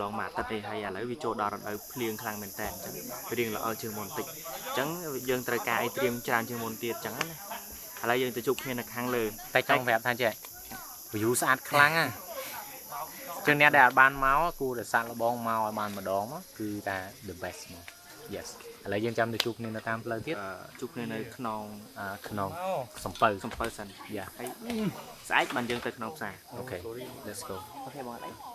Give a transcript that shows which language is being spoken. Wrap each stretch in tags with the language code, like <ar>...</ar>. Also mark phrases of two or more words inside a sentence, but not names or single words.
<km>ងមួយអាទិត្យទេហើយឥឡូវវាចូលដល់រដូវភ្លៀងខ្លាំងមែនតើអញ្ចឹងវារៀងល្អជាងមុនបន្តិចអញ្ចឹងយើងត្រូវការអីត្រៀមច្រើនជាងមុនទៀតអញ្ចឹងណាឥឡូវយើងទៅជួបគ្នានៅខាងលើតែចង់ប្រាប់ថាចេះ view ស្អាតខ្លាំងណាចឹងអ្នកដែលបានមកគួរតែសាក់លបងមកឲ្យបានម្ដងមកគឺថា</km> <en>the best</en> <km>មក yes ឥឡូវយើងចាំទៅជួបគ្នានៅតាមផ្លូវទៀតជួបគ្នានៅក្នុងសំពៅសិនយ៉ាហើយស្អែកបានយើងទៅក្នុងផ្សារអូខេ</km> <en>let's go</en> <km>អូខេបងអត់អី</km>